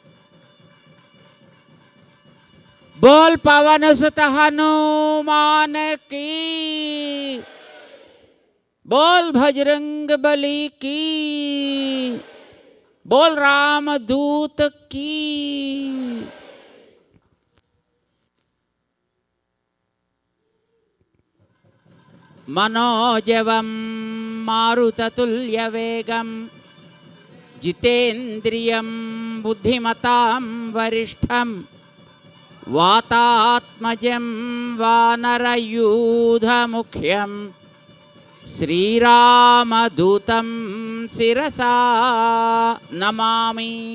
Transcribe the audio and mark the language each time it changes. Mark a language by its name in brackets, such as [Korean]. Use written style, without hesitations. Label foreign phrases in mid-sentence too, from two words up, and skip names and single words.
[Hindi] बोल पवन सुत हनुमान की, बोल भजरंग बली की, बोल राम दूत की. [Sanskrit] मनोजवं मारुततुल्यवेगं जितेन्द्रियं बुद्धिमतां वरिष्ठं वातात्मजं वानरयूथमुख्यं श्रीरामदूतं शिरसा नमामि.